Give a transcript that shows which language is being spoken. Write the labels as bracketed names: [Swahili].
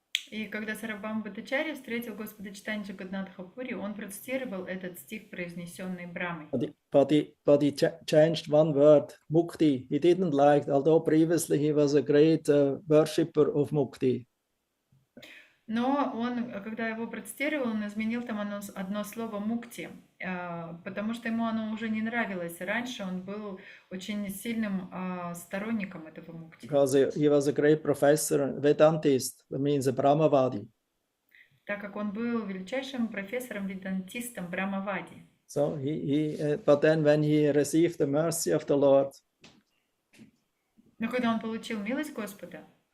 [Russian] И когда Сарвабхаума Бхаттачарья встретил Господа Чайтанью в Джаганнатха-пури, он процитировал этот стих, произнесенный Брамой. [English] But he changed one word, mukti. He didn't like, although previously he was a great worshipper of mukti. [Russian] Но он, когда его процитировал, он изменил там одно слово «мукти», потому что ему оно уже не нравилось. Раньше он был очень сильным сторонником этого мукти. [English] Because he was a great professor, Vedantist, that means a Brahmavadi. [Russian] Так как он был величайшим профессором, ведантистом Брамавади. [English] So but then when he received the mercy of the Lord, [Russian] но когда он получил милость Господа,